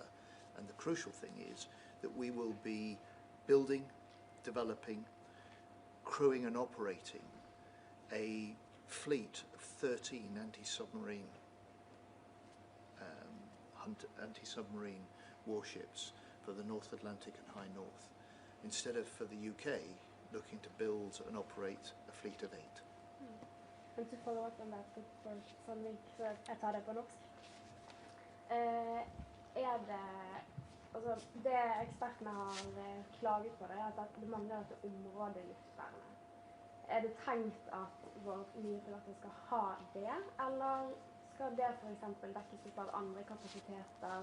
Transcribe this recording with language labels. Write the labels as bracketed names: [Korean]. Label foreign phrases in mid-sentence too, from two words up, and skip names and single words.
[English] And the crucial thing is that we will be building, developing, crewing and operating a fleet of 13 anti-submarine warships for the North Atlantic and High North, instead of for the UK looking to build and operate a fleet of 8. And to follow up on that for Sandvik, [Norwegian] så jeg tar det på norsk. Det ekspertene har klaget på, det at det mangler dette områdeluftværnet. Det tenkt at vår nye fregatter skal ha det, eller skal det for eksempel dekkes ut av andre kapasiteter?